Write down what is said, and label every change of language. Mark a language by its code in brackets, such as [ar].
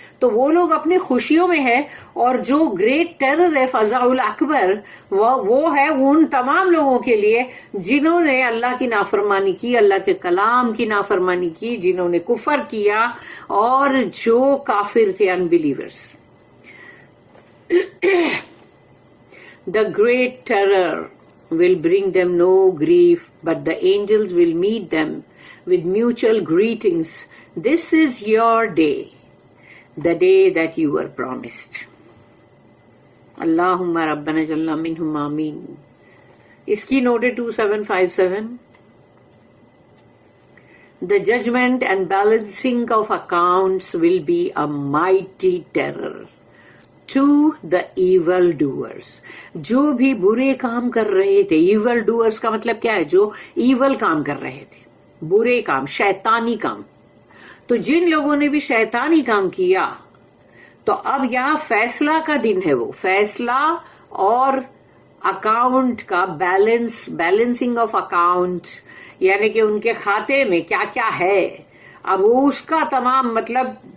[ur] تو وہ لوگ اپنی خوشیوں میں ہے، اور جو گریٹ ٹیرر ہے فزع الاکبر، وہ ہے ان تمام لوگوں کے لیے جنہوں نے اللہ کی نافرمانی کی، اللہ کے کلام کی نافرمانی کی، جنہوں نے کفر کیا اور جو کافر تھے، unbelievers. [en] The great terror will bring them no grief, but the angels will meet them with mutual greetings. This is your day, the day that you were promised. [ar] Allahumma rabbana jalla minhum ameen. [ur] اس کی note 2757. [en] The judgment and balancing of accounts will be a mighty terror to the evil doers. [ur] جو بھی برے کام کر رہے تھے، evil doers کا مطلب کیا ہے؟ جو ایول کام کر رہے تھے، برے کام، شیطانی کام. تو جن لوگوں نے بھی شیطانی کام کیا، تو اب یہاں فیصلہ کا دن ہے، وہ فیصلہ اور اکاؤنٹ کا [en] balancing of account, [ur] یعنی کہ ان کے کھاتے میں کیا کیا ہے. اب اس کا تمام مطلب